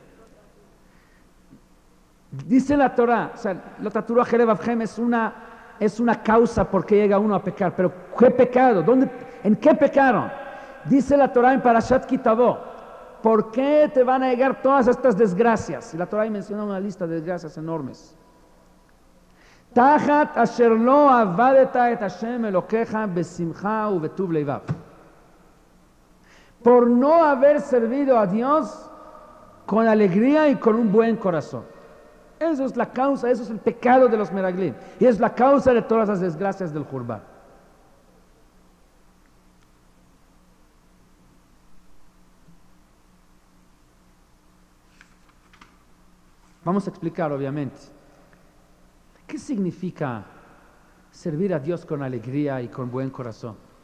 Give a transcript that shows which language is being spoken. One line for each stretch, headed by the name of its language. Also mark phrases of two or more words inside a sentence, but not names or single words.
Spanish: Dice la Torah, o sea, la Tatura Jerevavhem es una causa por qué llega uno a pecar, pero ¿qué pecado? ¿En qué pecaron? Dice la Torah en Parashat Kitavó, ¿por qué te van a llegar todas estas desgracias? Y la Torah menciona una lista de desgracias enormes.
Hebrew: תחת אשר לא עבדת את השם אלוקיך בשמחה ובטוב לבב.
Spanish: Por no haber servido a Dios con alegría y con un buen corazón. Eso es la causa, eso es el pecado de los meraglim. Y es la causa de todas las desgracias del Jurban. Vamos a explicar, obviamente, ¿qué significa servir a Dios con alegría y con buen corazón?